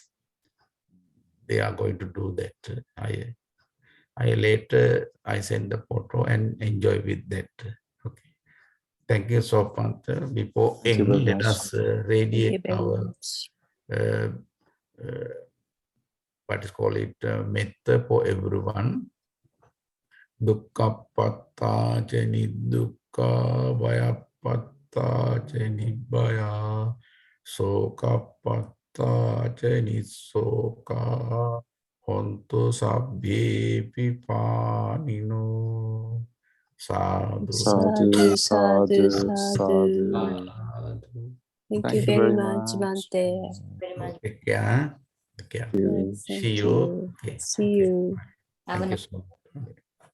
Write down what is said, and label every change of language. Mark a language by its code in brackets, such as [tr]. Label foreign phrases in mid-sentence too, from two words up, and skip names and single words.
[en] They are going to do that. I later send the photo and enjoy with that. Okay. Thank you so much. Before end, let us radiate our what is called it metta for everyone. [pi] Dukkhapatta jani dukkha vayapatta jani vaya sokapatta jani soka hontu sabbe pipanino. [en] Sadhu. Sadhu. Thank you very much. Bhante. Very much. Take care. Yes, See you. Okay. See you. Have a Thank you nice so much.